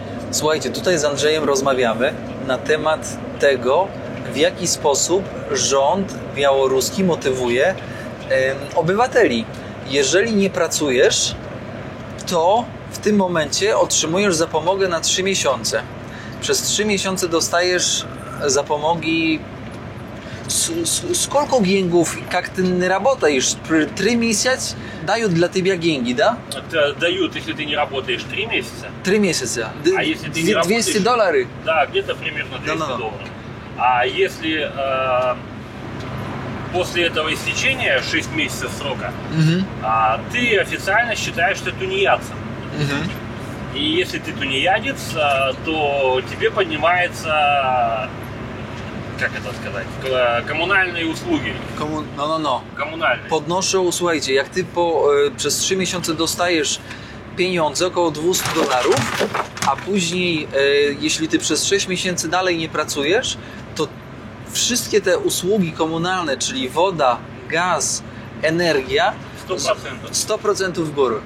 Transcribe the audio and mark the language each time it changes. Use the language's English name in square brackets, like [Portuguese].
[Polish] Słuchajcie, tutaj z Andrzejem rozmawiamy na temat tego, w jaki sposób rząd białoruski motywuje obywateli. Jeżeli nie pracujesz, to w tym momencie otrzymujesz zapomogę na 3 miesiące. Przez 3 miesiące dostajesz zapomogi. [Russian] Сколько деньгов, как ты работаешь, 3 месяца дают для тебя деньги, да? Дают, если ты не работаешь 3 месяца. 3 месяца. А если ты не работаешь, $200? Да, где-то примерно $200. А если после этого истечения 6 месяцев срока, ты официально считаешь, что тунеядцем. И если ты тунеядец, то тебе поднимается... Как это сказать? [Polish] Комунальne usługi. Komunalne. Podnoszą, słuchajcie, jak ty przez 3 miesiące dostajesz pieniądze, około $200, a później, jeśli ty przez 6 miesięcy dalej nie pracujesz, to wszystkie te usługi komunalne, czyli woda, gaz, energia, 100% w górę.